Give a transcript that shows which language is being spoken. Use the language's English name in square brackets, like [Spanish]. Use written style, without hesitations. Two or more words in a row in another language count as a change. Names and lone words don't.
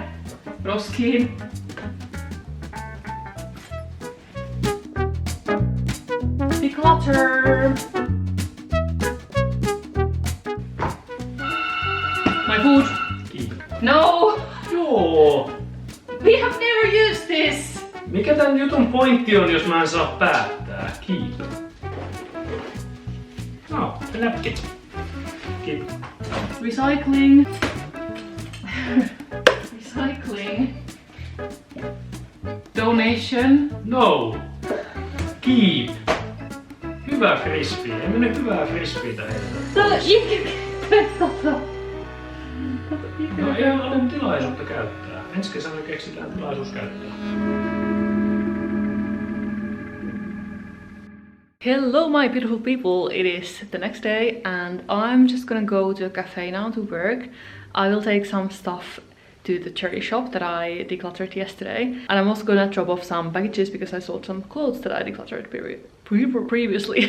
[Finnish] Roskin. Declutter! [English] My food! Keep. No! [Finnish] Joo! [English] We have never used this! [Finnish] Mikä tän jutun pointti on, jos mä en saa päättää? [English] Keep. No, the napkins. Keep. Recycling. Recycling. Donation. No! Keep. [Finnish] Hyvä frisbee. Ei mene hyvää frisbeetä heitä. No ei ole tilaisuutta käyttää. Ensi kesänä keksitään tilaisuus käyttää. [English] Hello my beautiful people, it is the next day and I'm just gonna go to a cafe now to work. I will take some stuff to the charity shop that I decluttered yesterday, and I'm also gonna drop off some packages because I sold some clothes that I decluttered previously.